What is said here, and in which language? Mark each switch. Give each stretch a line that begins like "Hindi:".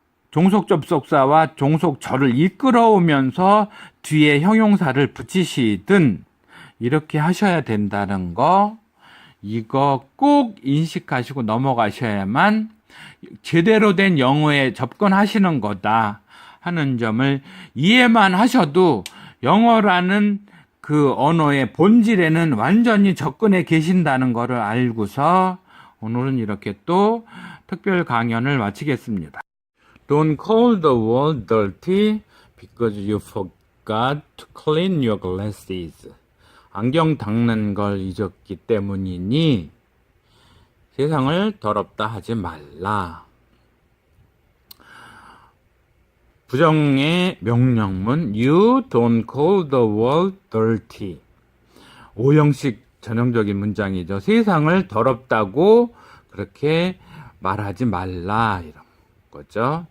Korean: 종속 접속사와 종속절을 이끌어오면서 뒤에 형용사를 붙이시든 이렇게 하셔야 된다는 거, 이거 꼭 인식하시고 넘어가셔야만 제대로 된 영어에 접근하시는 거다 하는 점을 이해만 하셔도 영어라는 그 언어의 본질에는 완전히 접근해 계신다는 것을 알고서 오늘은 이렇게 또 특별 강연을 마치겠습니다.
English: Don't call the wall dirty because you forgot to clean your glasses.
Korean: 안경 닦는 걸 잊었기 때문이니 세상을 더럽다 하지 말라. 부정의 명령문
English: You don't call the world dirty.
Korean: 오형식 전형적인 문장이죠. 세상을 더럽다고 그렇게 말하지 말라 이런 거죠.